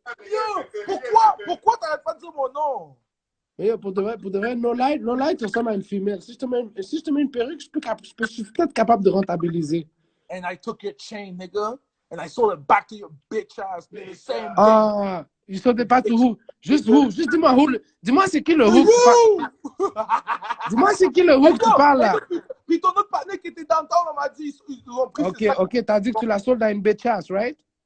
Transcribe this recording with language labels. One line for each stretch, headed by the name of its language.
French: Yo, pourquoi t'arrêtes pas de dire mon nom? Yo, pour de vrai, no light, tu ressembles à une femelle. Si je te mets une perruque, je suis peut-être capable de rentabiliser.
English: And I took your chain, nigga. And I sold it back to your bitch ass, nigga. Same day.
French: Ah, je sautais pas tout où. Juste dis-moi où. Dis-moi c'est qui le hook qui parle. Dis-moi c'est qui le hook qui parle là. Puis ton autre partenaire qui était dans le temps, on m'a dit, ils ont pris. Ok, t'as dit que tu la soldes à une bitch ass, right?